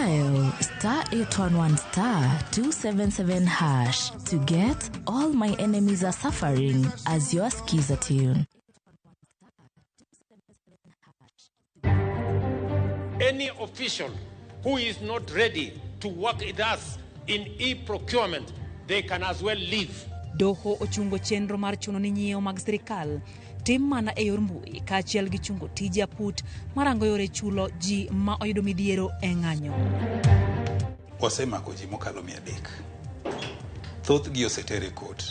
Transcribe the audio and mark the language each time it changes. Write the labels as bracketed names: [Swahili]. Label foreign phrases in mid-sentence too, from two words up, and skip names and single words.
[English] dial *811 *277# to get All My Enemies Are Suffering as your Skiza tune. Any official who is not ready to work with us in e-procurement, they can as well leave. [Luo (Kenya and Tanzania)] Doho ochungo chenro mar chuno ni nyiewo mag sirikal tim mana e yor mbui kaachiel gi chungo tije aput marango yore chulo ji ma oyudo midhiero e ng'anyo. Wasemako ji mokalo 300. Thothgi osetere kot.